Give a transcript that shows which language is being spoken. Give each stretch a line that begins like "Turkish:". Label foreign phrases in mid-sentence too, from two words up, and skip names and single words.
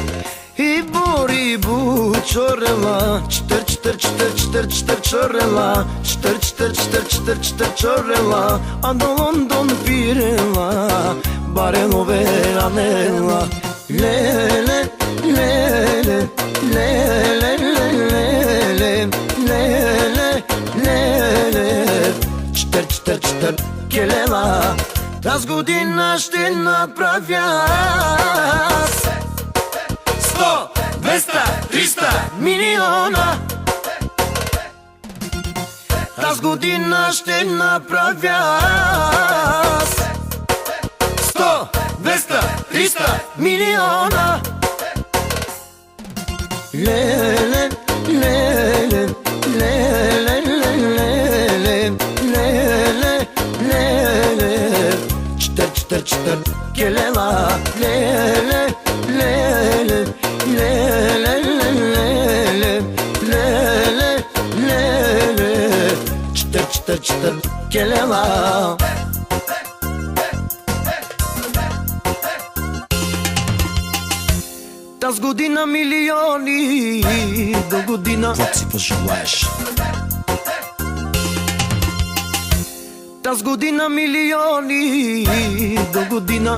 Romany: Рибу, чорела, читър, читър, читър, читър, читър, чорела, читър, читър, читър, читър, читър, чорела, андо Лондон пирела, баренове анела. Леле, леле, леле, леле, леле, леле. Читър, читър, читър, келела.
Bulgarian: Тази година ще направя 100, 200, 300 милиона. Тази година ще направя 100, 200, 300 милиона. Леле, леле, леле, леле, леле, леле. Читър, читър, читър, келела. Леле, леле, леле, леле, леле, леле.
Romany: Читър, читър, читър, келела.
Bulgarian: Тази година милиони, до година Какво си пожелаеш? Тази година милиони, до година